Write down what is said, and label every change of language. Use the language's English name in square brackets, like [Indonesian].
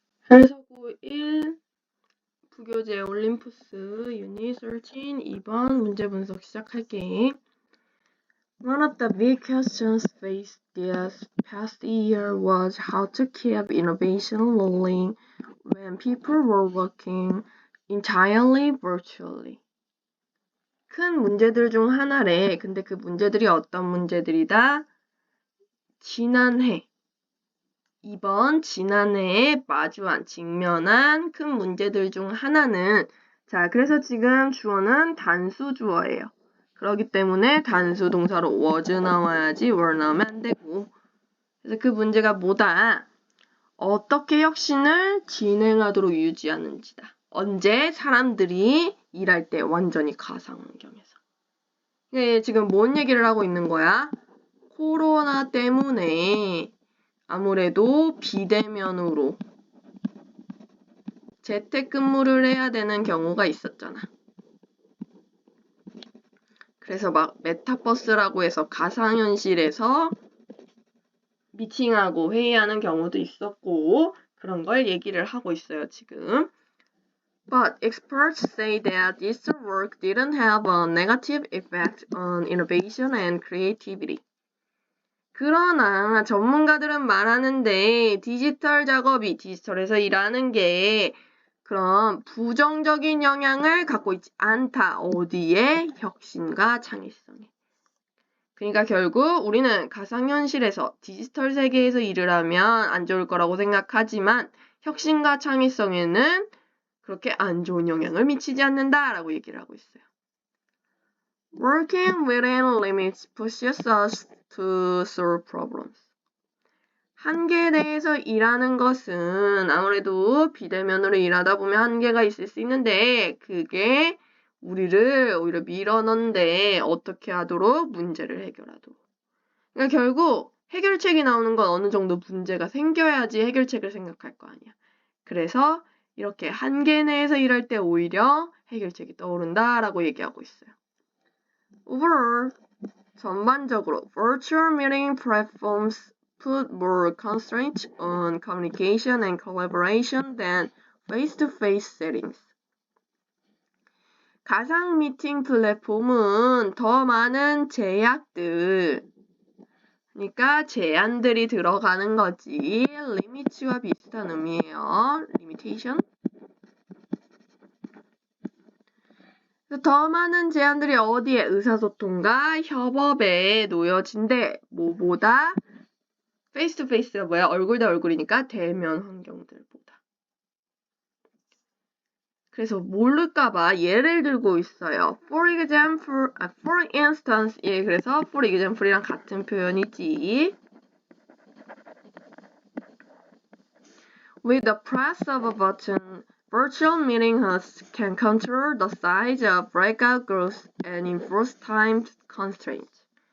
[Korean] 해서구 1 부교재 올림푸스 유닛 13 2번 문제 분석 시작할게. [English] One of the big questions faced this past year was how to keep innovation rolling when people were working entirely virtually. [Korean] 큰 문제들 중 하나래. 근데 그 문제들이 어떤 문제들이다? 지난해 2번 지난해에 마주한, 직면한 큰 문제들 중 하나는 자, 그래서 지금 주어는 단수 주어예요. 그렇기 때문에 단수 동사로 was 나와야지 were 나오면 안 되고. 그래서 그 문제가 뭐다? 어떻게 혁신을 진행하도록 유지하는지다. 언제? 사람들이 일할 때 완전히 가상 환경에서. 지금 뭔 얘기를 하고 있는 거야? 코로나 때문에 아무래도 비대면으로 재택근무를 해야 되는 경우가 있었잖아. 그래서 막 메타버스라고 해서 가상현실에서 미팅하고 회의하는 경우도 있었고 그런 걸 얘기를 하고 있어요, 지금. [English] But experts say that this work didn't have a negative effect on innovation and creativity. [Korean] 그러나 전문가들은 말하는데 디지털 작업이 디지털에서 일하는 게 그런 부정적인 영향을 갖고 있지 않다. 어디에? 혁신과 창의성에. 그러니까 결국 우리는 가상현실에서 디지털 세계에서 일을 하면 안 좋을 거라고 생각하지만 혁신과 창의성에는 그렇게 안 좋은 영향을 미치지 않는다라고 얘기를 하고 있어요. [English] Working within limits pushes us to solve problems. [Korean] 한계에 대해서 일하는 것은 아무래도 비대면으로 일하다 보면 한계가 있을 수 있는데 그게 우리를 오히려 밀어넣는데 어떻게 하도록? 문제를 해결하도록. 그러니까 결국 해결책이 나오는 건 어느 정도 문제가 생겨야지 해결책을 생각할 거 아니야. 그래서 이렇게 한계 내에서 일할 때 오히려 해결책이 떠오른다라고 얘기하고 있어요. [English] Overall, 전반적으로 virtual meeting platforms put more constraints on communication and collaboration than face-to-face settings. [Korean] 가상 미팅 플랫폼은 더 많은 제약들, 그러니까 제한들이 들어가는 거지. 리미츠와 비슷한 의미예요. [English] limitation. [Korean] 더 많은 제한들이 어디에? 의사소통과 협업에 놓여진대. 뭐보다? 페이스 투 페이스가 뭐야? 얼굴 대 얼굴이니까 대면 환경들보다. 그래서 모를까봐 예를 들고 있어요. [English] For instance, [Korean] 예, 그래서 [English] for example [Korean] 이랑 같은 표현이지. [English] With the press of a button, virtual meeting hosts can control the size of breakout groups and enforce time constraints.